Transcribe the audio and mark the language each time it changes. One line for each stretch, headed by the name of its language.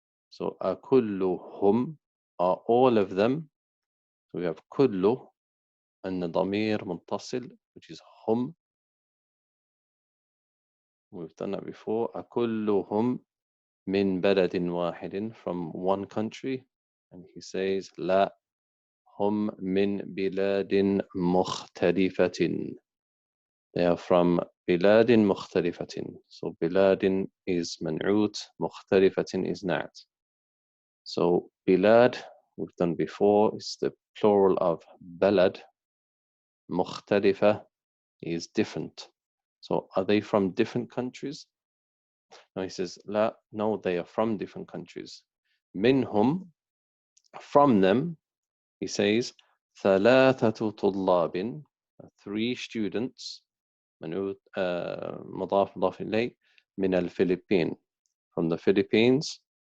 English: So أكلهم are all of them. So we have كل and
Arabic: ضمير متصل,
English: which is هم. We've done that before.
Arabic: أكلهم من بلد واحد,
English: from one country. And he says
Arabic: لا, هم من بلاد مختلفة.
English: They are from
Arabic: بلاد مختلفة. So بلاد is منعوت, مختلفة is نعت.
English: So بلاد, we've done before, is the plural of بلد. مختلفة is different. So are they from different countries? No, he says لا, no, they are from different countries. منهم, from them, he says
Arabic: ثلاثة طلاب,
English: 3 students,
Arabic: مضاف إليه, من الفلبين,
English: from the Philippines.